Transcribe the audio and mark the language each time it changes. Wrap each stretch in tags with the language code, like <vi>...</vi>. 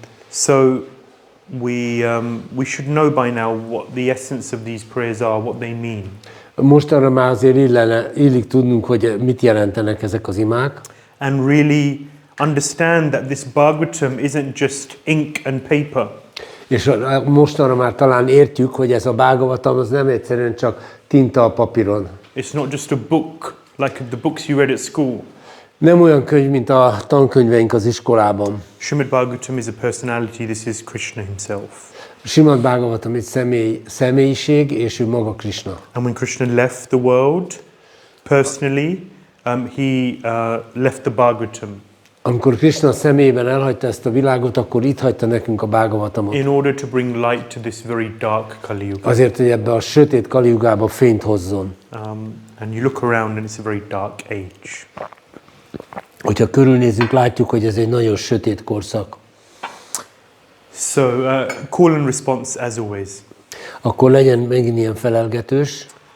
<en>So we should know by now what the essence of these prayers are, what they mean.</en> <hu>Mostanra már azért illik tudnunk, hogy mit jelentenek ezek az imák.</hu> <en>And really understand that this Bhagavatam isn't just ink and paper.</en> <hu>És mostanra már talán értjük, hogy ez a Bhagavatam az nem egyszerűen csak tinta a papíron.</hu> <en>It's not just a book like the books you read at school.</en> <hu>Nem olyan könyv, mint a tankönyveink az iskolában.</hu> <en>Śrīmad-Bhāgavatam is a personality, this is Krishna himself.</en> <hu>Śrīmad-Bhāgavatam egy személyiség, és ő maga Krishna.</hu> <en>And when Krishna left the world, personally, he left the Bhagavatam.</en> <hu>Amikor Krishna személyében elhagyta ezt a világot, akkor itt hagyta nekünk a Bhagavatamot.</hu> <en>In order to bring light to this very dark Kali Yuga.</en> <hu>Azért, hogy ebbe a sötét Kali Yugába fényt hozzon.</hu> <en>And you look around and it's a very dark age.</en> <hu>Hogyha körülnézünk, látjuk, hogy ez egy nagyon sötét korszak.</hu> <en>So, call and response as always.</en> <hu>Akkor legyen megint ilyen felelgetős.</hu>